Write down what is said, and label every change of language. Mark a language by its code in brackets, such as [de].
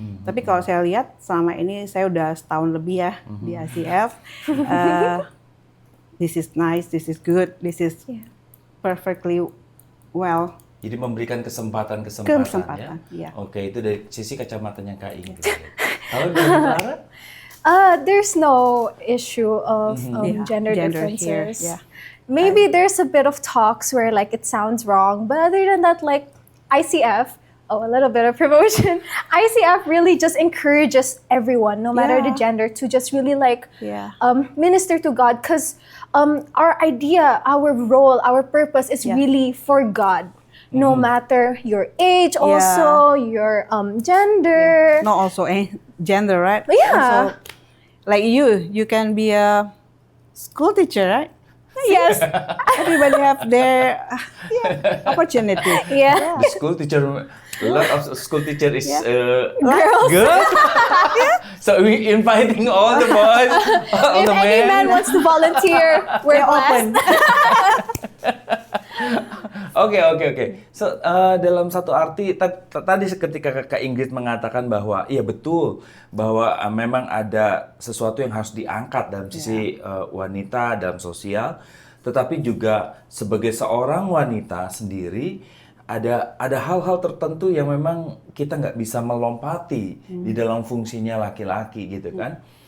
[id] Tapi kalau saya lihat selama ini saya udah setahun lebih ya di ICF. [en] This is nice, this is good, this is perfectly well. [id] Jadi memberikan kesempatan ya. Iya. Oke, itu dari sisi kacamatanya Kak Ingrid. Kalau dari Clara? [en] There's no issue of gender here, differences. yeah. Maybe there's a bit of talks where like it sounds wrong, but other than that, like ICF, a little bit of promotion. ICF really just encourages everyone, no matter the gender, to just really like minister to God, because our idea, our role, our purpose is really for God. No matter your age, also your gender. No, also gender, right? Yeah. Also, like you can be a school teacher, right? Yes. Everybody have their opportunity. Yeah. The school teacher, a lot of school teacher is Girls. girls. So we inviting all the boys, all the any man men. wants to volunteer, we're blessed. [id] Oke. So dalam satu arti tadi ketika Kak Ingrid mengatakan bahwa iya betul bahwa memang ada sesuatu yang harus diangkat dalam sisi wanita dalam sosial, tetapi juga sebagai seorang wanita sendiri ada hal-hal tertentu yang memang kita nggak bisa melompati di dalam fungsinya laki-laki gitu kan.